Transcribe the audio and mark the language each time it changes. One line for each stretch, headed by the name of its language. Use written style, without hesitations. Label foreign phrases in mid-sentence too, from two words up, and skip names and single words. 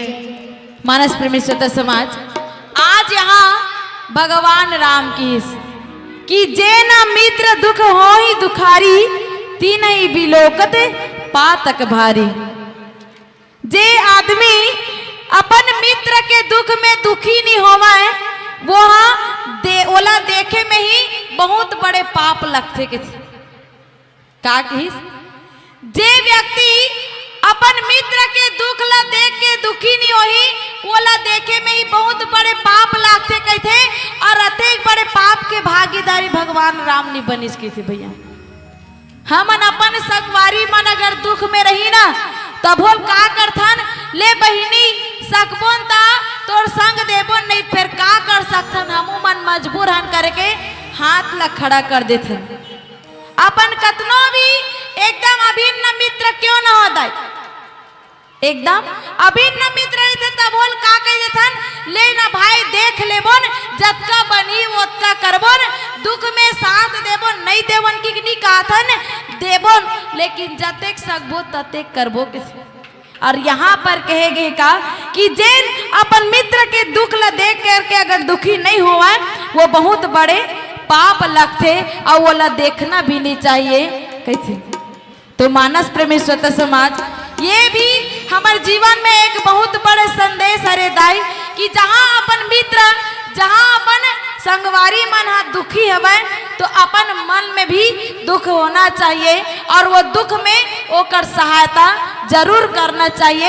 Chhattisgarhi: मानस प्रेमी स्वतः समाज, आज यहाँ भगवान राम की कि
Awadhi: जे न मित्र दुख हो ही दुखारी, तीन ही बिलोकत पातक भारी।
Chhattisgarhi: जे आदमी अपन मित्र के दुख में दुखी नहीं होवा है, वो ओला देखे में ही बहुत बड़े पाप लगते के थे। का कहिस? जे व्यक्ति अपन मित्र के दुख ला देख के दुखी नहीं होही, ओला देखे में ही बहुत बड़े पाप लागते कहते। और अतेक बड़े पाप के भागीदारी भगवान राम ने बनिस की थी भैया। हमन अपन सगवारी मन अगर दुख में रही ना, तब बोल का करथन, ले बहिनी सकबोन ता तोर संग देबोन, नहीं फिर का कर सकथन, हमू मन मजबूर हन करके हाथ ला खड़ा कर देथन। अपन कतनो भी एकदम अभिन्न मित्र क्यों ना हो दाई, एकदम अभिन्न मित्र रहते तब बोल का कह देथन, ले ना भाई देख लेबोन, जतका बनी ओतका करबोन, दुख में साथ देबोन, नहीं देबोन की नहीं कहथन देबोन, लेकिन जतेक सकबो ततेक करबो के। और यहाँ पर कहेगे का कि जेन अपन मित्र के दुख ला देख करके अगर दुखी नहीं हुआ, वो बहुत बड़े पाप लगते और वो ला देखना भी नहीं चाहिए कैसे। तो मानस प्रेमी स्वतः समाज, ये भी हमारे जीवन में एक बहुत बड़े संदेश हरे दाई कि जहाँ अपन मित्र, जहाँ अपन संगवारी मन हा दुखी हवै, तो अपन मन में भी दुख होना चाहिए और वो दुख में ओकर सहायता जरूर करना चाहिए।